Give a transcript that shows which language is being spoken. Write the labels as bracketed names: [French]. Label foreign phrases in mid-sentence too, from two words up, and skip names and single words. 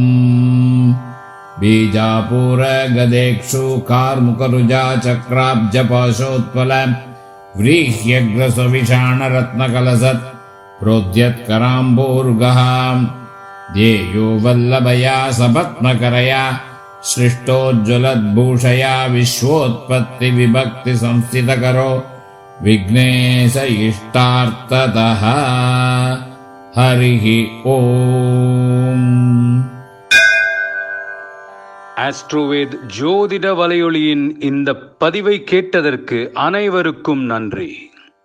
[Sanskrit] बीजापुरगदेक्षु कार्मुकरुजा चक्राब्जपाशोत्पल व्रीह्यग्रसविषाणरत्नकलसत् प्रोद्यत्कराम्बोरुगः ध्येयो वल्लभया सपत्मकरया सृष्टोज्ज्वलद्भूषया विश्वोत्पत्तिविभक्तिसंस्थितकरो विघ्नेश इष्टार्थतः। हरिः ஓம். [Tamil] ஆஸ்ட்ரோவேத் ஜோதிட வலையொலியின் இந்த பதிவை கேட்டதற்கு அனைவருக்கும் நன்றி.